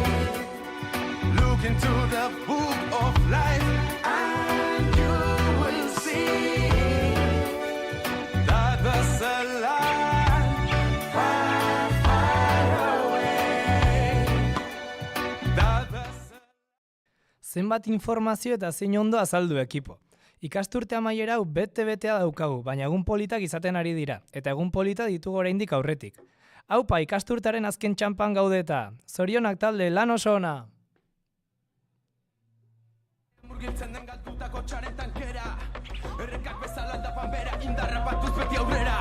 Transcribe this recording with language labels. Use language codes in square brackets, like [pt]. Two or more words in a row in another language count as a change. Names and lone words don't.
[en] Look into the book of life and you will see that there's a land far, far away. That there's [eu] Zenbat informazio eta zein ondo azaldu ekipo. Ikasturte amaiera hau bete-betea daukagu, baina egun politak izaten ari dira, eta egun polita ditugu oraindik aurretik. Aupa, ikasturtaren azken txanpan gaudeta. Zorionak talde, lan oso ona! Murgiltzen den galtutako txaren tankera, errekak bezala aldapan bera, indarra batuz beti aurrera.